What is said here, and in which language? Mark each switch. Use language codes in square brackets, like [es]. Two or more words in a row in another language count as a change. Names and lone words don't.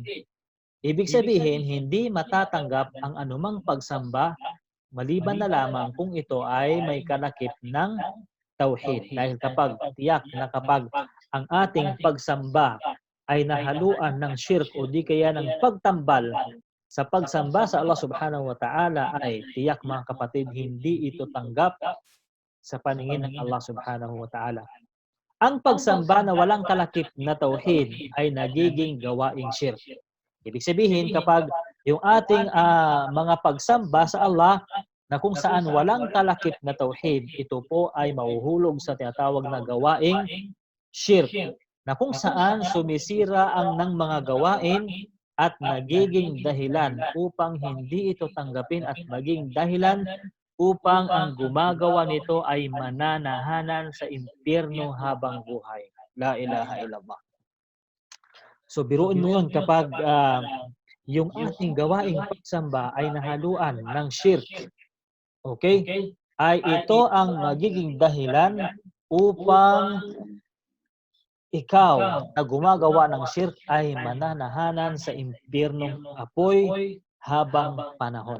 [tl] Ibig sabihin, hindi matatanggap ang anumang pagsamba maliban na lamang kung ito ay may kalakip ng tauhid. Dahil kapag tiyak na kapag ang ating pagsamba ay nahaluan ng shirk o di kaya ng pagtambal sa pagsamba sa Allah [ar] سبحانه وتعالى, [tl] ay tiyak mga kapatid, hindi ito tanggap sa paningin ng Allah [ar] سبحانه وتعالى. [tl] Ang pagsamba na walang kalakip na tauhid ay nagiging gawaing shirk. Ibig sabihin, kapag yung ating mga pagsamba sa Allah na kung saan walang kalakip na tauhid, ito po ay mahuhulog sa tinatawag na gawaing shirk, na kung saan sumisira ang ng mga gawain at nagiging dahilan upang hindi ito tanggapin at maging dahilan upang ang gumagawa nito ay mananahanan sa impyerno habang buhay. [ar] لا إله إلا الله. [tl] So biruin mo yun kapag yung ating gawaing pagsamba ay nahaluan ng shirk. Okay? Ay ito ang magiging dahilan upang ikaw na gumagawa ng shirk ay mananahanan sa impyernong apoy habang panahon.